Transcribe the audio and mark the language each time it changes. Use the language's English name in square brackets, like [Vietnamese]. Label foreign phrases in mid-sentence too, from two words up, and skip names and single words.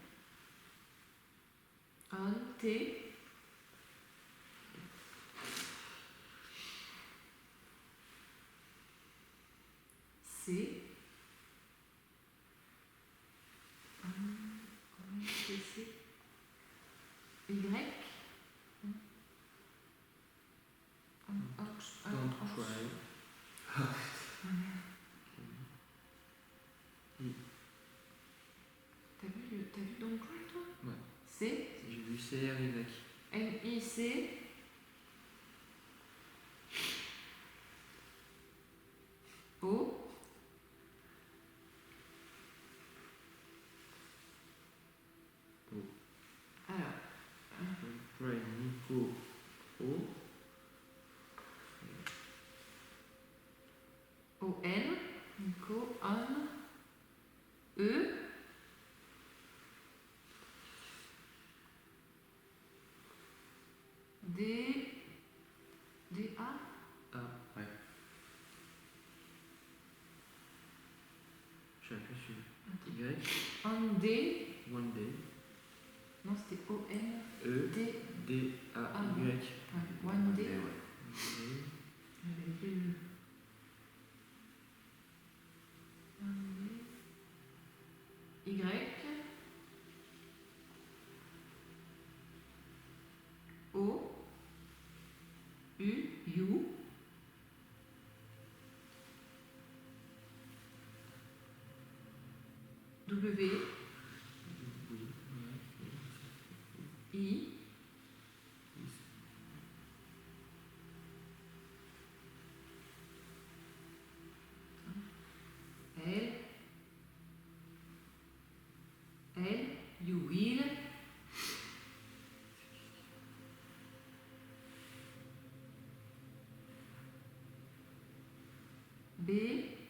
[English] On. T. C. C. Y. Don't try. [French] T'as vu [English] Don't Try, [French] toi? Ouais. C. J'ai vu CRY. N-I-C. O. O. Alors. [English] Try Nico. O. O-N. Nico. On. E. D. D-A. [French] A. Ouais. J'ai appuyé sur Y. On D. [English] One day. [French] Non, c'était O-N. E. D. D. A. Y. [English] Ouais. One D. D. [French] J'avais vu. [English] One D. Y. O. U. U. W. I. L. L. You will. B.